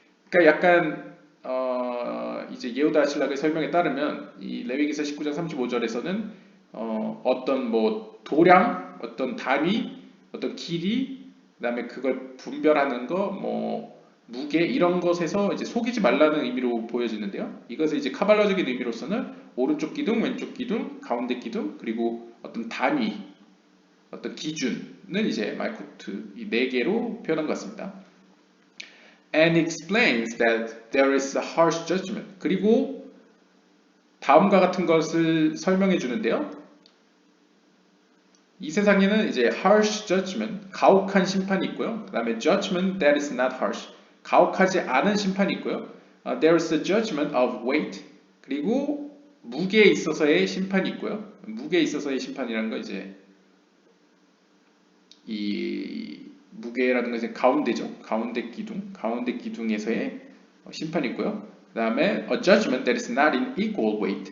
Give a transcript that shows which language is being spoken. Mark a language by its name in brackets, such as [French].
[Korean] 그러니까 약간 이제 예후다 아실라그의 설명에 따르면 이 레위기서 19장 35절에서는 어떤 뭐 도량, 어떤 단위, 어떤 길이, 그 다음에 그걸 분별하는 거, 뭐 무게 이런 것에서 이제 속이지 말라는 의미로 보여지는데요. 이것을 이제 카발라적인 의미로서는 오른쪽 기둥, 왼쪽 기둥, 가운데 기둥, 그리고 어떤 단위, 어떤 기준을 이제 말쿠트 이 네 개로 표현한 것 같습니다. [English] And explains that there is a harsh judgment. [Korean] 그리고 다음과 같은 것을 설명해 주는데요. 이 세상에는 이제 [English] harsh judgment, [Korean] 가혹한 심판이 있고요. [English] 그 다음에 judgment that is not harsh, [Korean] 가혹하지 않은 심판이 있고요. [English] There is a judgment of weight, [Korean] 그리고 무게에 있어서의 심판이 있고요. 무게에 있어서의 심판이라는 거 이제 이 무게라는 것은 가운데죠. 가운데 기둥에서의 심판이 있고요. 그 다음에 [English] a judgment that is not in equal weight.